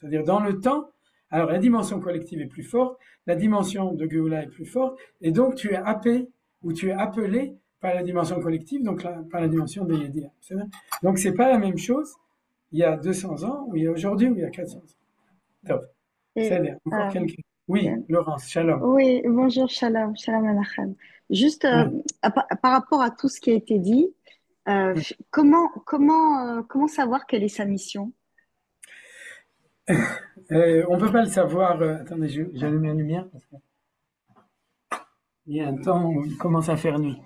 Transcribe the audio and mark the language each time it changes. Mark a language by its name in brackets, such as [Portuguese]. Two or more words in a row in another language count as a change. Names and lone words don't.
[French] C'est-à-dire dans le temps, alors la dimension collective est plus forte, la dimension de Géoula est plus forte, et donc tu es happé ou tu es appelé par la dimension collective, donc par la dimension des Yedia. Donc c'est pas la même chose il y a 200 ans, ou il y a aujourd'hui, ou il y a 400 ans. Top. C'est-à-dire, encore quelqu'un. Oui, Laurence, shalom. Oui, bonjour, shalom, shalom Menachem. Juste par rapport à tout ce qui a été dit, comment savoir quelle est sa mission? On ne peut pas le savoir. Attendez, j'allume la lumière. Parce que il y a un temps où il commence à faire nuit.